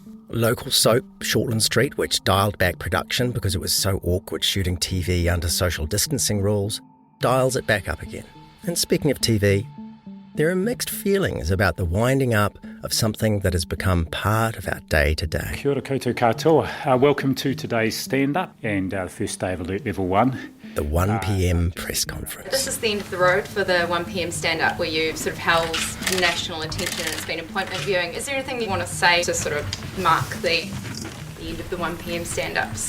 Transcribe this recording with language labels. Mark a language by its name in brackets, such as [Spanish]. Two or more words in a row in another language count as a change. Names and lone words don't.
[English] Local soap, Shortland Street, which dialed back production because it was so awkward shooting TV under social distancing rules, dials it back up again. And speaking of TV, there are mixed feelings about the winding up of something that has become part of our day-to-day. [Māori] Kia ora koutou katoa. [English] Welcome to today's stand-up and the first day of Alert Level 1. The 1pm press conference. This is the end of the road for the 1pm stand-up where you sort of held national attention and it's been appointment viewing. Is there anything you want to say to sort of mark the end of the 1pm stand-ups?